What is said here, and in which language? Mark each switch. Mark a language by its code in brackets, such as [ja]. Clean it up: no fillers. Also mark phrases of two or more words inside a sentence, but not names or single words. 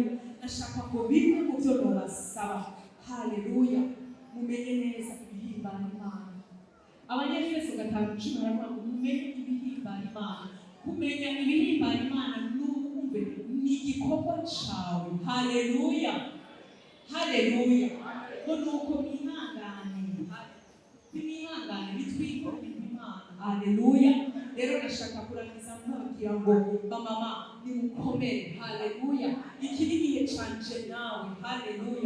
[rn] Nashaka ko bimwe mu byo nobasaba. Haleluya. Mumenye neza ibihimbara Imana. Abanyefeso 5:10 baravuga ngo mumenye ibihimbara Imana. Kumenya ibihimbara Imana n'umve ni igikorwa cawe. Haleluya. Haleluya. Ngo nuko mwihangane. Mwihangane bitwiko Imana. Haleluya. Rero nashaka kurangiza mbabwira ngo mama nimukomere. Haleluya. Iki ni igihe canje nawe. Haleluya.